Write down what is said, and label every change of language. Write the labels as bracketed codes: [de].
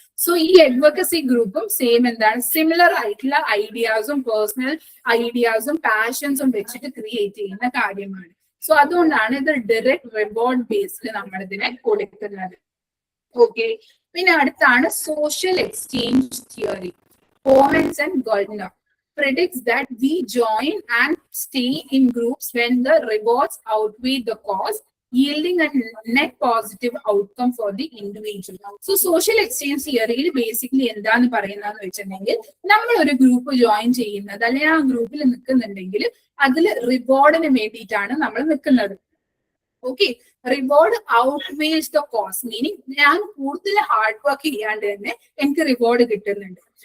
[ml] So ഈ advocacy ഗ്രൂപ്പും same എന്താണ്, സിമിലർ ആയിട്ടുള്ള ഐഡിയാസും പേഴ്സണൽ ഐഡിയാസും പാഷൻസും വെച്ചിട്ട് ക്രിയേറ്റ് ചെയ്യുന്ന കാര്യമാണ്. സോ അതുകൊണ്ടാണ് ഇത് ഡയറക്റ്റ് റിവാർഡ് ബേസ്ഡ് നമ്മൾ ഇതിനെ കൊടുക്കുന്നത്. ഓക്കെ. പിന്നെ അടുത്താണ് social exchange theory. [en] Homans and Gardner predicts that we join and stay in groups when the rewards outweigh the cost, yielding a net positive outcome for the individual. [ml] So social exchange theory basically എന്താണ് പറയുന്നതെന്ന് വെച്ചിട്ടുണ്ടെങ്കിൽ, നമ്മൾ ഒരു group join ചെയ്യുന്നത് അല്ലെങ്കിൽ ആ ഗ്രൂപ്പിൽ നിൽക്കുന്നുണ്ടെങ്കിൽ അതിൽ റിവാർഡിന് വേണ്ടിയിട്ടാണ് നമ്മൾ നിൽക്കുന്നത്. Okay. [en] reward outweighs the cost, [ml] meaning ഞാൻ കൂടുതൽ ഹാർഡ് വർക്ക് ചെയ്യാണ്ട് തന്നെ എനിക്ക് റിവാർഡ് കിട്ടുന്നുണ്ട്.